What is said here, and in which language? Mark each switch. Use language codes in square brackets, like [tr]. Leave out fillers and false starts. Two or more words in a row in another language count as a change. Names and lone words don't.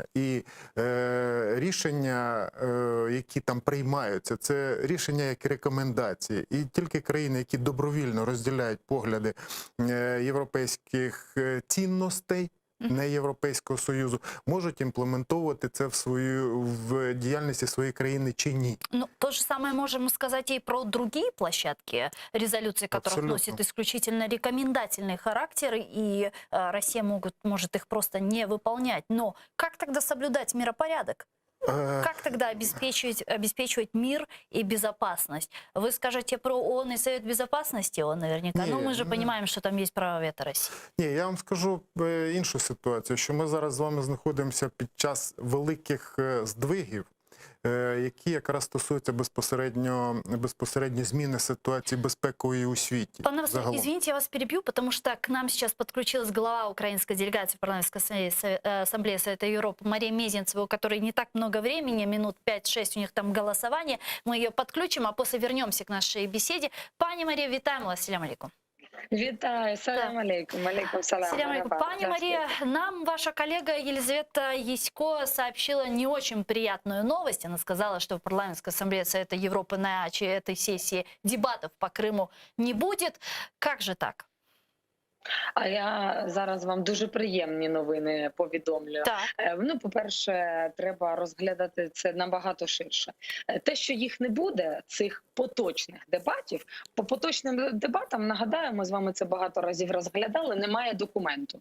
[uk] І рішення, які там приймаються, це рішення як рекомендації. І тільки країни, які добровільно розділяють погляди європейських цінностей, не Європейського Союзу, можуть імплементовувати це в діяльності своєї країни чи ні. [ru] Ну, то же самое можем сказать и про другие площадки, резолюции которых носят исключительно рекомендательный характер, и Россия может их просто не выполнять. Но как тогда соблюдать миропорядок? Как тогда обеспечивать мир и безопасность? Вы скажете про ООН и Совет Безопасности, наверняка. Но мы же понимаем, что там есть право вето Росії. [uk] Ні, я вам скажу іншу ситуацію, що ми зараз з вами знаходимося під час великих здвигів, які якраз стосуються безпосередньо зміни ситуації безпекової у світі. Пане Василь, [ru] извините, я вас перебью, потому что к нам сейчас подключилась глава украинской делегации в парламентской ассамблее Совета Европы Мария Мезенцева, у которой не так много времени, минут 5-6 у них там голосование. Мы ее подключим, а после вернемся к нашей беседе. Пани Мария, [uk] вітаємо вас, [ar] سلام عليكم. [uk] Вітаю, [ar] سلام عليكم، عليكم سلام. سلام عليكم. [ru] Пани Мария, нам ваша коллега Елизавета Ясько сообщила не очень приятную новость. Она сказала, что в парламентской ассамблее Совета Европы на этой сессии дебатов по Крыму не будет. Как же так? [uk] А я зараз вам дуже приємні новини повідомлю. Ну, по-перше, треба розглядати це набагато ширше. Те, що їх не буде, цих поточних дебатів, по поточним дебатам, нагадаю, ми з вами це багато разів розглядали, немає документу.